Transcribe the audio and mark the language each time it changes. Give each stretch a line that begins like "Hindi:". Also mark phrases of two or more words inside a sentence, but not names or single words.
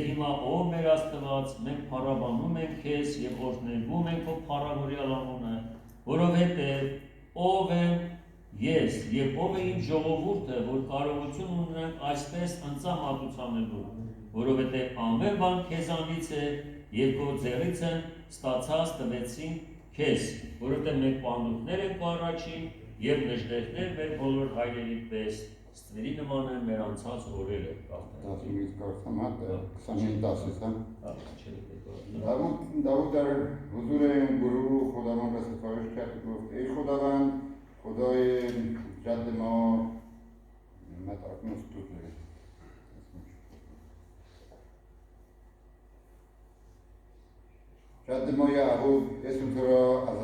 Armenian: հիմա ով մեր Աստված, մենք փառաբանում ենք քեզ եւ օրհնվում ենք քո փառավորյալ անունը, որովհետեւ ով եմ ես եւ ով է իմ ժողովուրդը, որ կարողություն ունենք այսպես ընծամատուցանելու, որովհետեւ ամեն բան քեզանից է եւ քո ձեռից են ստացած տվեցին քեզ, որովհետեւ մենք պանդուկներ ենք առաջին եւ նժդեհներ մեր բոլոր հայրերի պես, ստվերի նման է մեր անցած օրերը։ 15 կարծեմ հատ 25 10-ից
Persian: Давуд در حضور این گروه خداوند را ستایش کرد و گفت ای خداوند خدای جد ما جد ما یعقوب اسم تو را از